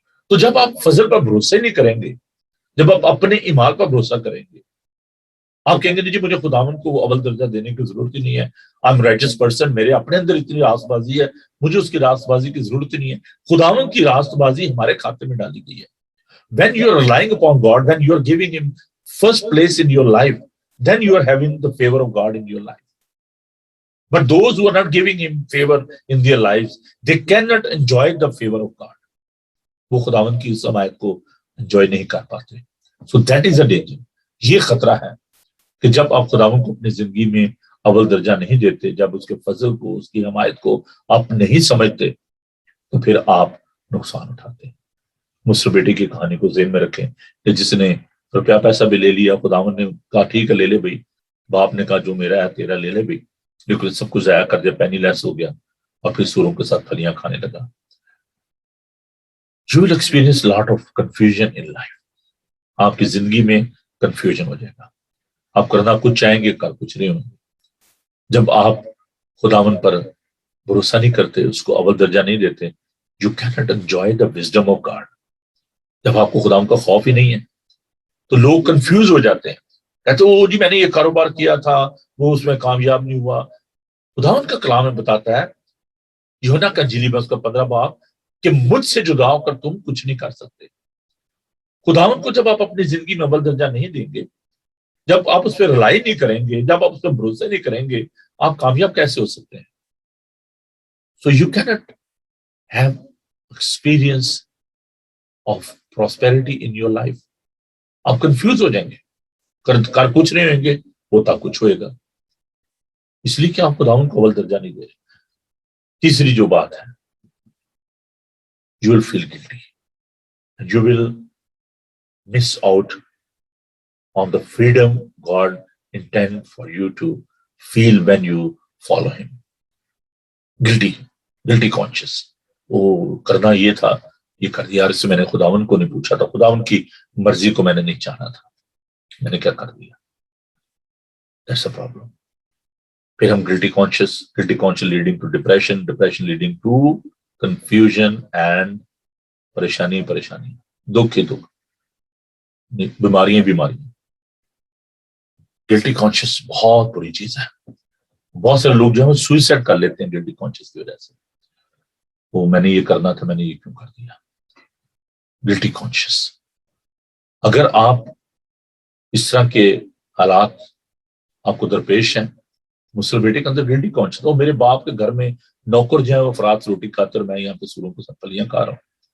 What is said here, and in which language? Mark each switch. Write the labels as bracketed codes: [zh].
[ur] تو جب آپ فضل پر بھروسہ نہیں کریں گے، جب آپ اپنے ایمان پر بھروسہ کریں گے، آپ کہیں گے جی مجھے خداوند کو وہ اول درجہ دینے کی ضرورت ہی نہیں ہے، [en] I am riches person, [ur] میرے اپنے اندر اتنی راست بازی ہے، مجھے اس کی راست بازی کی ضرورت ہی نہیں ہے. خداوند کی راست بازی ہمارے کھاتے میں ڈالی گئی ہے. [en] When you are relying upon God, when you are giving Him first place in your life, then you are having the favor of God in your life. But those who are not giving Him favor in their lives, they cannot enjoy the favor of God. [ur] وہ خداوند کی اس حمایت کو enjoy نہیں کر پاتے. [en] So that is a danger. [ur] یہ خطرہ ہے کہ جب آپ خداوند کو اپنی زندگی میں اول درجہ نہیں دیتے، جب اس کے فضل کو، اس کی حمایت کو آپ نہیں سمجھتے، تو پھر آپ نقصان اٹھاتے ہیں. مصر بیٹی کی کہانی کو ذہن میں رکھیں کہ جس نے روپیہ پیسہ بھی لے لیا، خداوند نے کہا ٹھیک ہے لے لے بھائی، باپ نے کہا جو میرا ہے تیرا لے لے بھائی، لیکن سب کچھ ضائع کر دیا، پینی لیس ہو گیا اور پھر سوروں کے ساتھ پھلیاں کھانے لگا. [en] You will experience a lot of confusion in life. [ur] آپ کی زندگی میں کنفیوژن ہو جائے گا، آپ کرنا کچھ چاہیں گے، کر کچھ نہیں ہوں گے. جب آپ خداوند پر بھروسہ نہیں کرتے، اس کو اول درجہ نہیں دیتے، [en] you cannot enjoy the wisdom of God. [ur] جب آپ کو خداوند کا خوف ہی نہیں ہے تو لوگ کنفیوز ہو جاتے ہیں، کہتے وہ جی میں نے یہ کاروبار کیا تھا، وہ اس میں کامیاب نہیں ہوا. خداوند کا کلام میں بتاتا ہے یوحنا کا انجیل میں اس کا 15 باب کہ مجھ سے جدا ہو کر تم کچھ نہیں کر سکتے. خداوند کو جب آپ اپنی زندگی میں اول درجہ نہیں دیں گے، جب آپ اس پہ رلائی نہیں کریں گے، جب آپ اس پہ بھروسہ نہیں کریں گے، آپ کامیاب کیسے ہو سکتے ہیں؟ [en] So you cannot have experience of prosperity in your life. [ur] آپ کنفیوز ہو جائیں گے، کر کچھ نہیں ہوئیں گے، ہوتا کچھ ہوئے گا. اس لیے کہ آپ خداوند کو اول درجہ نہیں دے رہے. تیسری جو بات ہے، [en] you will feel guilty and you will miss out on the freedom God intended for you to feel when you follow Him. guilty conscious. [ur] وہ کرنا یہ تھا، یہ کر دیا، اس سے میں نے خداوند کو نہیں پوچھا تھا، خداوند کی مرضی کو میں نے نہیں چاہنا تھا، میں نے کیا کر دیا. [en] That's a problem. [ur] پھر ہم [en] guilty conscious leading to depression leading to confusion and [ur] پریشانی، دکھ ہی دکھ، بیماریاں. گلٹی کانشیس بہت بری چیز ہے. بہت سارے لوگ جو ہے سوئسائڈ کر لیتے ہیں گلٹی کانشیس کی وجہ سے. وہ میں نے یہ کرنا تھا، میں نے یہ کیوں کر دیا. گلٹی کانشیس. اگر آپ اس طرح کے حالات آپ کو درپیش ہیں، مسلم بیٹے کے اندر گلٹی کانشیس، تو میرے باپ کے گھر میں نوکر جو ہے وہ فرات سے روٹی کھاتے اور میں یہاں پہ سوروں کے ساتھ پھلیاں کھا رہا ہوں.